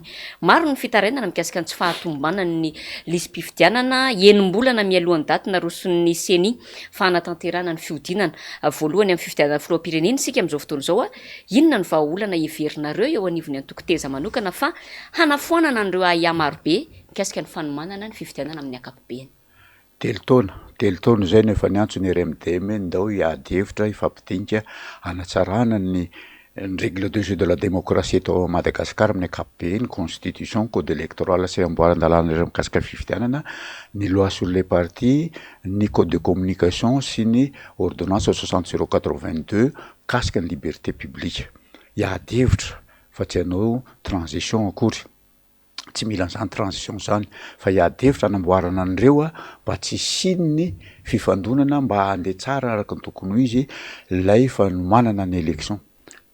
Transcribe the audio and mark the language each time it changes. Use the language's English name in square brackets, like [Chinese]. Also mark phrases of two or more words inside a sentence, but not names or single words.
[Malagasy] Maro ny fitarainana mikasika ny tsy fahatombanana ny lisy-pifidianana enim-bolana mialohan'ny daty naroson'ny CENI fanatanterana ny fiodinana voalohany amin'ny fifidianana filoham-pirenena sika amin'izao fotoan'izao inona ny vahaolana heverinareo eo anivon'ny antoko teza manokana fa hanafoanana an'ireo ahiah marobe mikasika ny fanomanana ny fifidianana amin'ny ankapobeny? Telo taona izay nefa ny antso ny RMDM ndao hiady hevitra ifampidinika hanatsarana ny [French] règle de jeu de la démocratie [Malagasy] eto Madagasikara amin'ny ankapobeny, constitution, [French] code électoral [Malagasy] sy amboaran-dalàna ireo mikasika fifidianana, ny [French] loi sur les partis, [Malagasy] ny [French] code de communication [Malagasy] sy ny ordonnance 60/082 mikasika ny [French] liberté publique. [Malagasy] Hiady hevitra fa tsy hanao transition akory, tsy mila an'izany transition zany fa hiady hevitra hanamboarana an'ireo mba tsy sin'ny fifandonana mba handeha tsara araka ny tokony ho izy ilay fanomanana ny élection.